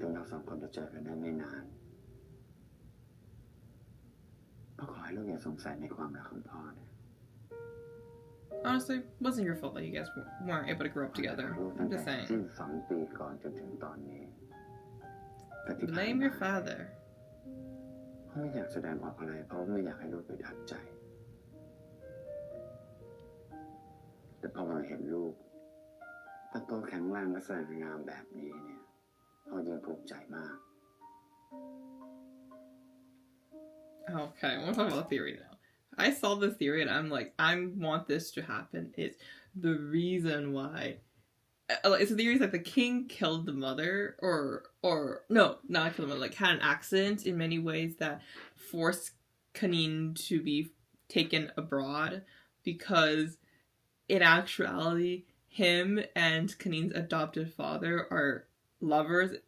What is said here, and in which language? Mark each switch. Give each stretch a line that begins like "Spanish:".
Thai: สองคนจะเจอกันได้ไม่นานพ่อขอให้ลูกอย่าสงสัยในความรักของพ่อนะ
English: Honestly, wasn't your fault that you guys weren't able to grow up together. I'm just saying.
Thai: 2 ปีก่อนจนถึงตอนนี้
English: Blame your father.
Thai: พ่อไม่อยากแสดงออกอะไรเพราะไม่อยากให้ลูกไปดัดใจแต่พอมาเห็นลูกตั้งโตแข็งแรงและสง่างามแบบนี้เนี่ยพ่อยิ่งภูมิใจมาก
English: Okay, I want to talk about the theory now. I saw the theory and I'm like, I want this to happen. It's the reason why. It's the theory is like the king killed the mother, or no, not killed the mother. Like had an accident in many ways that forced Kanin to be taken abroad, because in actuality, him and Kanin's adopted father are lovers.